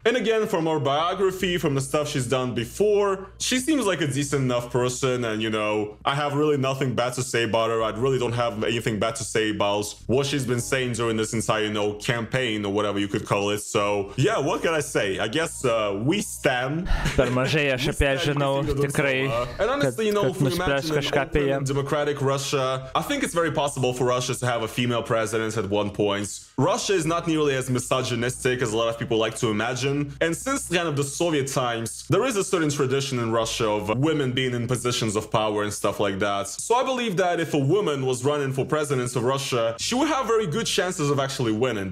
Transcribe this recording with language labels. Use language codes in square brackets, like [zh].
[en] And again, from her biography, from the stuff she's done before, she seems like a decent enough person. And, I have really nothing bad to say about her. I really don't have anything bad to say about what she's been saying during this entire, campaign or whatever you could call it. So, yeah, what can I say? I guess we stand. [lt] Per mažai aš apie žinau tikrai, [en] and honestly, [lt] kad nuspręs kažką apie ją. [en] Democratic Russia, I think it's very possible for Russia to have a female president at one point. Russia is not nearly really as misogynistic as a lot of people like to imagine. And since kind of the Soviet times, there is a certain tradition in Russia of women being in positions of power and stuff like that. So I believe that if a woman was running for president of Russia, she would have very good chances of actually winning.